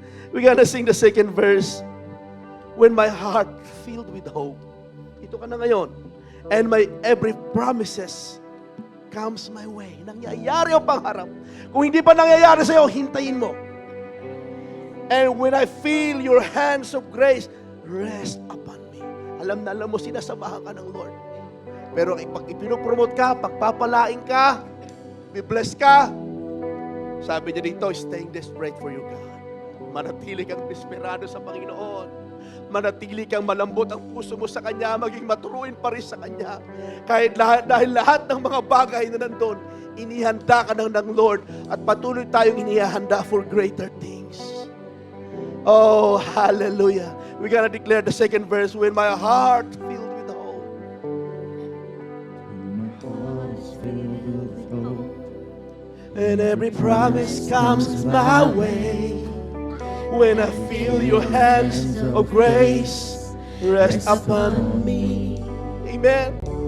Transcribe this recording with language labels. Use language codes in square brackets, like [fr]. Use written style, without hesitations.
[en] We're gonna sing the second verse. When my heart filled with hope. [tl] Ito ka na ngayon. [en] And my every promises comes my way. [tl] Nangyayari ang pangarap. Kung hindi pa nangyayari sa'yo, hintayin mo. [en] And when I feel your hands of grace rest upon me. [tl] Alam na alam mo, sinasamahan ka ng Lord. Pero pag ipinopromote ka, pagpapalain ka, be-bless ka, sabi niya dito, [en] staying desperate for you, God. [tl] Manatili kang desperado sa Panginoon. Manatili kang malambot ang puso mo sa Kanya, maging maturuin pa rin sa Kanya. Dahil lahat ng mga bagay na nandun, inihanda ka ng Lord at patuloy tayong inihanda [en] for greater things. Oh, hallelujah. We're gonna declare the second verse, when my heart filled with hope. My heart is filled with hope. And every promise comes my way. When I feel your hands of grace rest upon me. Amen.